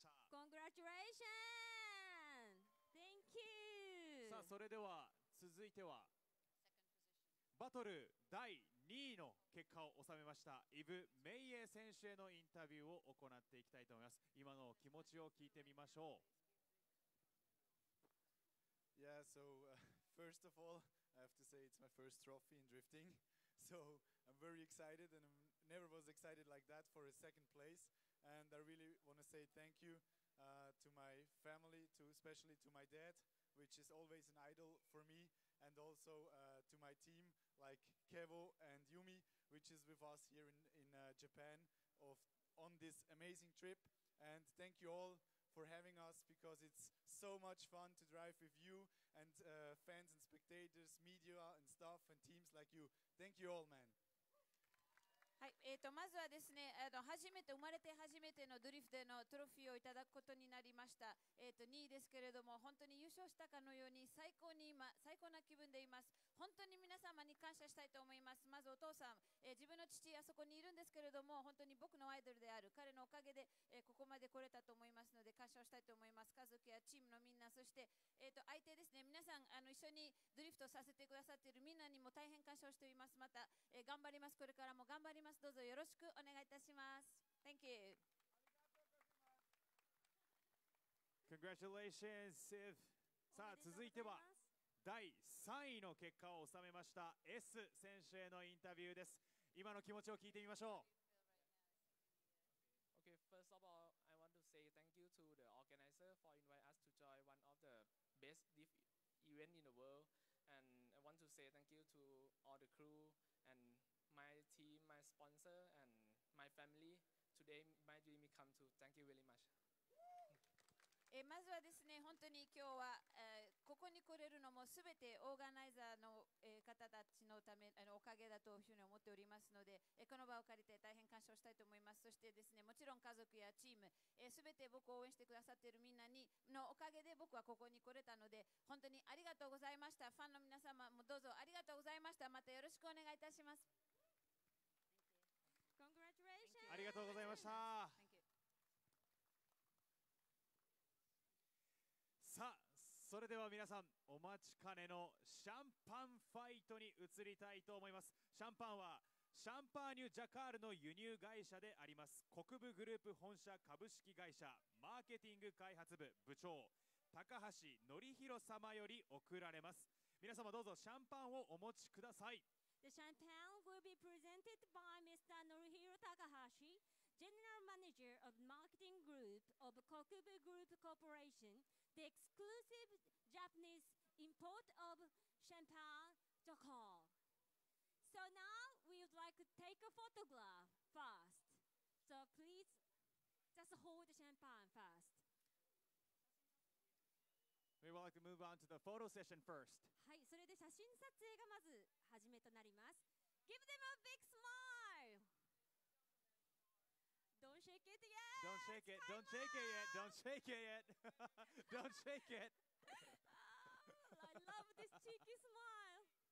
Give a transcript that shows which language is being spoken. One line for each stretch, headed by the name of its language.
English: Congratulations! Thank you!
Japanese: さあそれでは続いてはバトル第2位の結果を収めましたイブ・メイエ選手へのインタビューを行っていきたいと思います。今の気持ちを聞いてみましょう。
English: Yeah, so first of all, I have to say it's my first trophy in drifting. So I'm very excited, and I never was excited like that for a second place. And I really want to say thank you to my family, especially to my dad, which is always an idol for me, and also to my team like Kevo and Yumi, which is with us here in Japan on this amazing trip. And thank you all for having us, because it's so much fun to drive with you and fans and spectators, media and stuff and teams like you. Thank you all, man.
Japanese: はい、まずはですね、生まれて初めてのドリフトでのトロフィーをいただくことになりました。2位ですけれども、本当に優勝したかのように最高な気分でいます。本当に皆様に感謝したいと思います。まずお父さん、自分の父あそこにいるんですけれども、本当に僕のアイドルである彼のおかげで、ここまで来れたと思いますので感謝をしたいと思います。家族やチームのみんな、そして、相手ですね、皆さん一緒にドリフトさせてくださっているみんなにも大変感謝をしています。また、頑張ります。これからも頑張ります。どうぞよろしくお願いいたします。
English: Thank you. Congratulations, Siv.
Japanese: さあ続いては第3位の結果を収めました S 選手へのインタビューです。今の気持ちを聞いてみましょう。
English: Okay, first of all, I want to say thank you to the organizer for inviting us to join one of the best diff event in the world, and I want to say thank you to all the crew and my team, my sponsor, and my family. Today, my dream is come true. Thank you very much.
Japanese: まずはですね、本当に今日は、ここに来れるのもすべてオーガナイザーの、方たちのためおかげだというふうに思っておりますので、この場を借りて大変感謝をしたいと思います。そしてですね、もちろん家族やチーム、すべて僕を応援してくださっているみんなのおかげで僕はここに来れたので、本当にありがとうございました。ファンの皆様もどうぞありがとうございました。またよろしくお願いいたします。ありがとうございました。さあ、それでは皆さんお待ちかねのシャンパンファイトに移りたいと思います。シャンパンはシャンパーニュジャカールの輸入会社であります国部グループ本社株式会社マーケティング開発部部長高橋則弘様より贈られます。皆様どうぞシャンパンをお持ちください。
English: The champagne will be presented by Mr. Norihiro Takahashi, General Manager of Marketing Group of Kokubu Group Corporation, the exclusive Japanese import of champagne Jakarta. So now we would like to take a photograph first. So please just hold the champagne first. We would like to move on to the photo session first.
Japanese: はい、それで写真撮影がまず始めとなります。
English: Give them a big smile. Don't shake it yet. Don't shake it. Don't shake it yet. Don't shake it yet. Don't shake it. I love this cheeky smile.